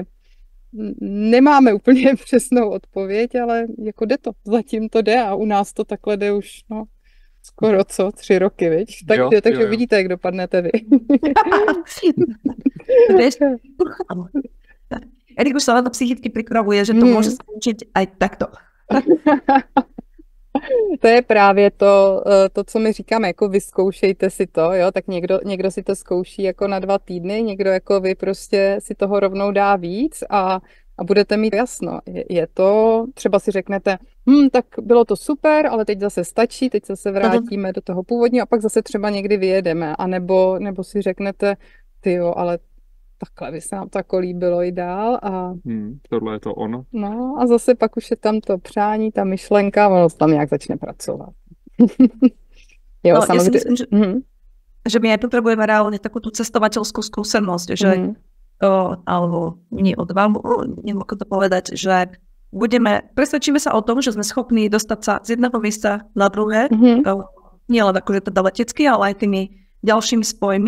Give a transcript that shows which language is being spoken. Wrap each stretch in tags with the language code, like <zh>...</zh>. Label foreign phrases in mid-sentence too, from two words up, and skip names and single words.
<cs>Nemáme úplně přesnou odpověď, ale jako jde to, zatím to jde a u nás to takhle jde už, no. Skoro 3 roky, viď? Takže uvidíte, jak dopadnete vy.</cs> <sk>Erik už sa na to psychicky pripravuje, že to môže skončiť aj takto.</sk> <cs>To je právě to, co my říkáme, jako vyzkoušejte si to, jo, tak někdo si to zkouší jako na 2 týdny, někdo jako vy prostě si toho rovnou dá víc a budete mít jasno. Je to, třeba si řeknete, tak bylo to super, ale teď zase stačí, teď zase vrátíme do toho původního a pak zase třeba někdy vyjedeme, a nebo si řeknete, tyjo, ale takhle by se nám to jako líbilo i dál a... tohle je to ono. No a zase pak už je tam to přání, ta myšlenka, ono tam nějak začne pracovat. Jo, no, samozřejmě.</cs> <sk>Ja si myslím, že my aj potrebujeme reálne takú tú cestovateľskú skúsenosť, že alebo nie od vám, neviem ako to povedať, že presvedčíme sa o tom, že sme schopní dostať sa z jedného miesta na druhé, nie len akože teda letecky, ale aj tými ďalšími spojmi,</sk>